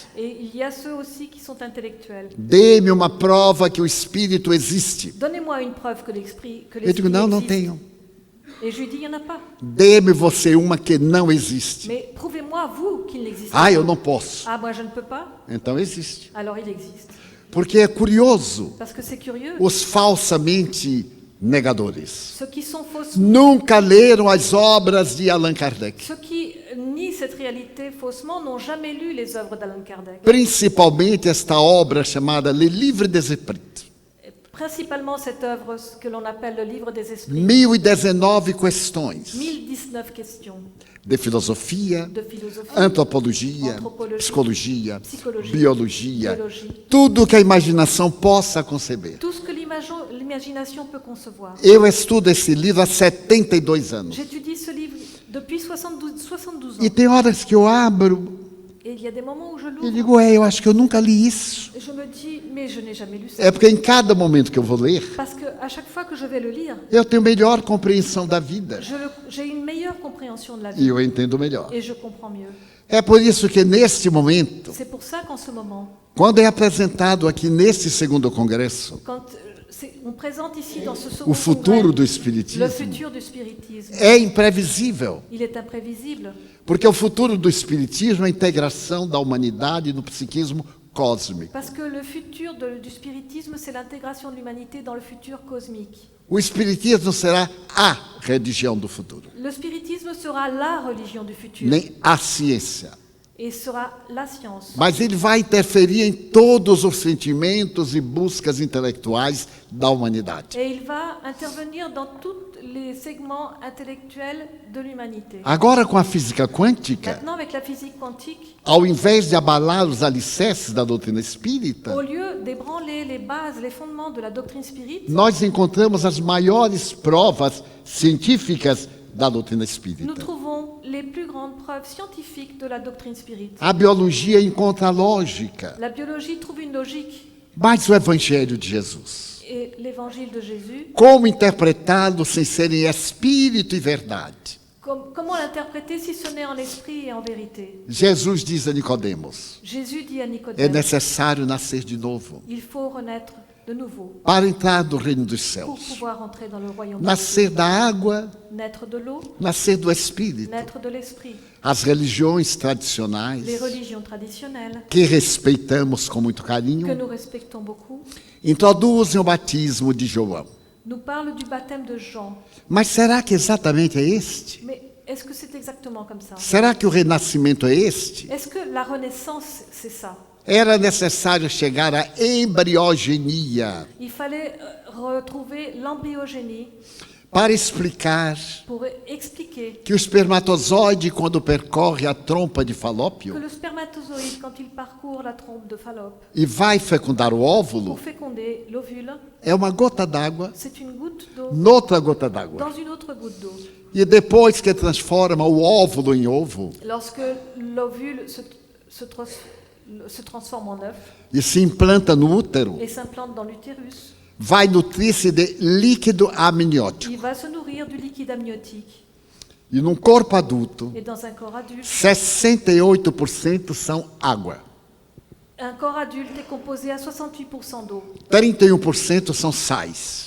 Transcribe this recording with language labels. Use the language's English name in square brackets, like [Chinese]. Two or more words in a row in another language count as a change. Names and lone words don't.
[French] Et il y a ceux aussi qui sont intellectuels. [Portuguese] Dê-me uma prova que o espírito existe. [French] Donnez-moi une preuve que l'esprit [Portuguese] Eu digo, não, não [French] existe. [Portuguese] tenho. [French] Et je lui dis, il n'y en a pas. [Portuguese] Dê-me você uma que não existe. [French] Mais prouvez-moi, vous, qu'il n'existe Ah, pas. [Portuguese] eu não posso. [French] Ah, moi, je ne peux pas. [Portuguese] Então existe. [French] Alors, il existe. [Portuguese] Porque é curioso, [French] Parce que c'est curieux. [Portuguese] os falsamente negadores [French] Ceux qui sont fausses, [Portuguese] nunca leram as obras de Allan Kardec, [French] ceux qui nient cette réalité faussement n'ont jamais lu les œuvres d'Allan Kardec. [Portuguese] principalmente esta obra chamada Le Livre des Esprits. [French] Et principalement cette œuvre que l'on appelle le livre des esprits. [Portuguese] 1019 questões [French] 1019 questions [Portuguese] de filosofia, [French] de philosophie, [Portuguese] antropologia, Antropologia, psicologia, psicologia, biologia, [French] biologie. [Portuguese] tudo que a imaginação possa conceber. [French] Tout ce que l'imagination peut concevoir. [Portuguese] Eu estudo esse livro há 72 anos. [French] J'étudie ce livre depuis 72 ans. [Portuguese] E tem horas que eu abro [French] Et il y a des moments où je [Portuguese] e [French] l'ouvre [Portuguese] digo, eu acho que eu nunca li isso. [French] et je me dis, mais je n'ai jamais lu ça. [Portuguese] É porque em cada momento que eu vou ler, [French] Parce qu'à chaque fois que je vais le lire, [Portuguese] eu tenho melhor compreensão da vida. [French] j'ai une meilleure compréhension de la [Portuguese] E [French] vie [Portuguese] eu entendo melhor. [French] et je comprends mieux. [Portuguese] É por isso que neste momento, [French] C'est pour ça qu'en ce moment, [Portuguese] quando é apresentado aqui neste segundo congresso, [French] quand on présente ici dans ce [Portuguese] o [French] second [Portuguese] futuro [French] congrès, [Portuguese] do [French] le [Portuguese] espiritismo, [French] futur du spiritisme, [Portuguese] é imprevisível. [French] il est imprévisible. [Portuguese] Porque o futuro do espiritismo é a integração da humanidade no psiquismo cósmico. [French] Parce que le futur du spiritisme, c'est l'intégration de l'humanité dans le futur cosmique. [Portuguese] O espiritismo será a religião do futuro, [French] Le spiritisme sera la religion du futur [Portuguese] nem a ciência. [French] et sera la science. [Portuguese] Mas ele vai interferir em todos os sentimentos e buscas intelectuais da humanidade. [French] Et il va intervenir dans tous les segments intellectuels de l'humanité. [Portuguese] Agora, com a física quântica, [French] Maintenant, avec la physique quantique, [Portuguese] ao invés de abalar os alicerces da doutrina espírita, [French] au lieu d'ébranler les bases, les fondements de la doctrine spirite, [Portuguese] nós encontramos as maiores provas científicas da doutrina [French] nous [Portuguese] espírita. [French] trouvons les plus grandes preuves scientifiques de la doctrine spirite. [Portuguese] A biologia encontra a lógica, [French] La biologie trouve une logique [Portuguese] mas o Evangelho de Jesus, [French] et l'évangile de Jésus, [Portuguese] como interpretá-lo sem ser em espírito e verdade? [French] comment l'interpréter si ce n'est en esprit et en vérité? [Portuguese] Jesus diz a Nicodemos, [French] Jésus dit à [Portuguese] é [French] Nicodème, [Portuguese] necessário nascer de novo [French] il faut renaître de nouveau [Portuguese] para entrar no reino dos [French] pour [Portuguese] céus. [French] pouvoir entrer dans le royaume de [Portuguese] Nascer [French] Dieu. [Portuguese] da água, [French] Naître de l'eau, [Portuguese] nascer do espírito. [French] naître de l'esprit. [Portuguese] As religiões [French] Les [Portuguese] tradicionais, [French] religions traditionnelles, [Portuguese] que respeitamos com muito [French] que [Portuguese] carinho, [French] nous respectons beaucoup, [Portuguese] introduzem o batismo de João. [French] nous parlent du baptême de Jean. [Portuguese] Mas será que exatamente é este? [French] Mais est-ce que c'est exactement comme ça? [Portuguese] Será que o renascimento é este? [French] Est-ce que la renaissance, c'est ça? [Portuguese] Era necessário chegar à embriogenia [French] Il fallait retrouver l'embryogénie [Portuguese] para explicar [French] pour expliquer [Portuguese] que o espermatozoide, quando percorre a trompa de [French] que [Portuguese] Falópio [French] le spermatozoïde, quand il parcourt la trompe de Fallope [Portuguese] e vai fecundar o óvulo, [French] pour féconder l'ovule, [Portuguese] é uma gota d'água [French] c'est une goutte d'eau [Portuguese] noutra gota d'água. [French] dans une autre goutte d'eau. [Portuguese] E depois que transforma o óvulo em ovo [French] Lorsque l'ovule se transforme en œuf [Portuguese] e se implanta no útero, [French] et s'implante dans l'utérus, [Portuguese] vai nutrir-se de líquido amniótico. [French] il va se nourrir du liquide amniotique. [Portuguese] E num corpo adulto, [French] Et dans un corps adulte, [Portuguese] 68% são água, [French] un corps adulte est composé à 68% d'eau. [Portuguese] 31% são sais